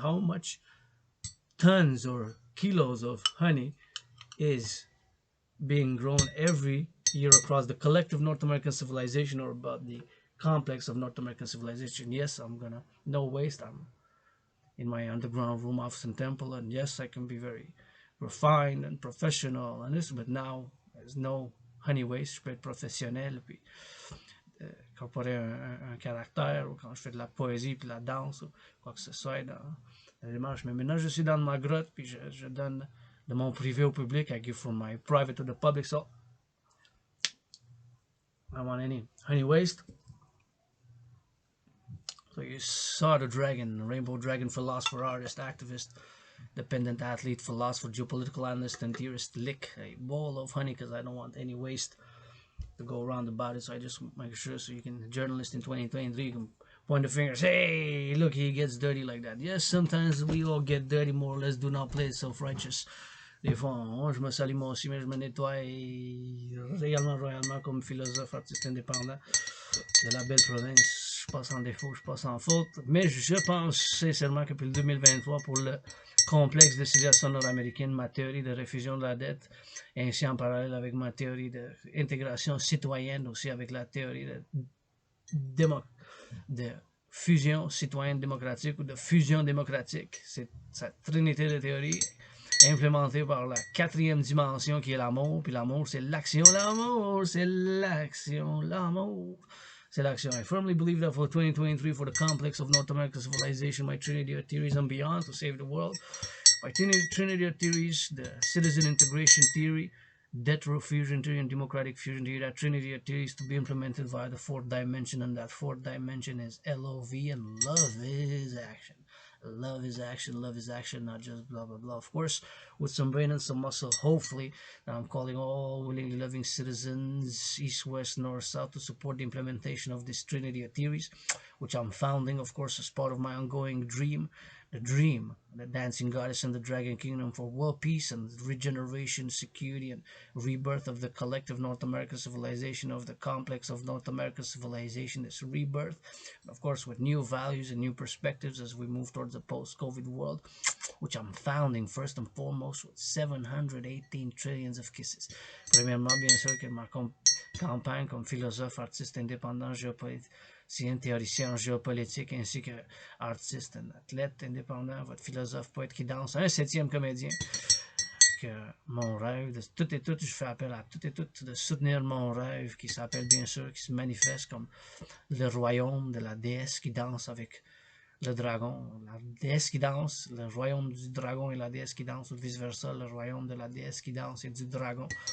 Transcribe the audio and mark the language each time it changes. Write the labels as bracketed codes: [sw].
[en] How much tons or kilos of honey is being grown every year across the collective North American civilization, or about the complex of North American civilization? Yes, I'm gonna, no waste, I'm in my underground room, office, and temple, and yes, I can be very refined and professional and this, but now there's no honey waste. [fr] Je peux être professionnel, puis incorporer un caractère, ou quand je fais de la poésie, puis de la danse, ou quoi que ce soit dans la démarche. Mais maintenant, je suis dans ma grotte, puis je donne de mon privé au public. [en] I give from my private to the public. So I want any honey waste. So you saw the dragon, rainbow dragon, philosopher, artist, activist, dependent athlete, philosopher, geopolitical analyst, and theorist. Lick a bowl of honey because I don't want any waste to go around about it. So I just make sure so you can, journalist in 2023, you can point the fingers. Hey, look, he gets dirty like that. Yes, sometimes we all get dirty, more or less. Do not play self-righteous. [fr] Des fois, je me salue moi aussi, mais je me nettoie réellement, royalement comme philosophe, artiste indépendant de la belle province. Je passe en défaut, je passe en faute. Mais je pense sincèrement que pour le 2023, pour le complexe de civilisation nord-américaine, ma théorie de réfusion de la dette, ainsi en parallèle avec ma théorie d'intégration citoyenne, aussi avec la théorie de fusion citoyenne démocratique ou de fusion démocratique. C'est cette trinité de théories implémentée par la quatrième dimension qui est l'amour. Puis l'amour, c'est l'action. L'amour, c'est l'action. L'amour, c'est l'action. [en] I firmly believe that for 2023, for the complex of North American civilization, my Trinity of theories and beyond to save the world, my Trinity of theories, the citizen integration theory, debt fusion theory, and democratic fusion theory, that Trinity of theories to be implemented via the fourth dimension, and that fourth dimension is LOV, and love is action. Love is action, love is action, not just blah blah blah. Of course, with some brain and some muscle, hopefully. Now I'm calling all willingly loving citizens, east, west, north, south, to support the implementation of this Trinity of theories, which I'm founding, of course, as part of my ongoing dream. The dream, the dancing goddess and the dragon kingdom for world peace and regeneration, security, and rebirth of the collective North American civilization, of the complex of North American civilization, this rebirth, of course, with new values and new perspectives as we move towards a post-COVID world, which I'm founding first and foremost with 718 trillions of kisses. [fr] Premièrement, bien sûr, que ma campagne comme philosophe, artiste indépendant, géopoliticien, théoricien géopolitique, ainsi que artiste, un athlète indépendant, votre philosophe, poète qui danse, un septième comédien, que mon rêve, de tout et tout, je fais appel à tout et tout, de soutenir mon rêve qui s'appelle bien sûr, qui se manifeste comme le royaume de la déesse qui danse avec le dragon, la déesse qui danse, le royaume du dragon et la déesse qui danse, ou vice-versa, le royaume de la déesse qui danse et du dragon.